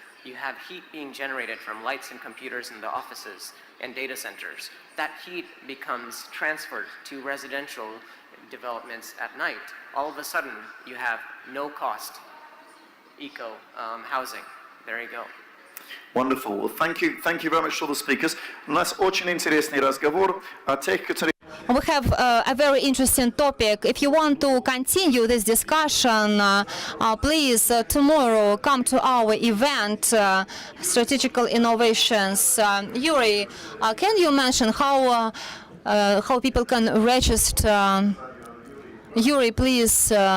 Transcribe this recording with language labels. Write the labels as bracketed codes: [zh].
[en] You have heat being generated from lights and computers in the offices and data centers. That heat becomes transferred to residential developments at night. All of a sudden, you have no cost eco housing. There you go. Wonderful. Well, thank you very much to all the speakers. [ru] У нас очень интересный разговор о тех, которые... [en] We have a very interesting topic. If you want to continue this discussion, please tomorrow come to our event, Strategical Innovations. Yuri, can you mention how people can register? Yuri, please.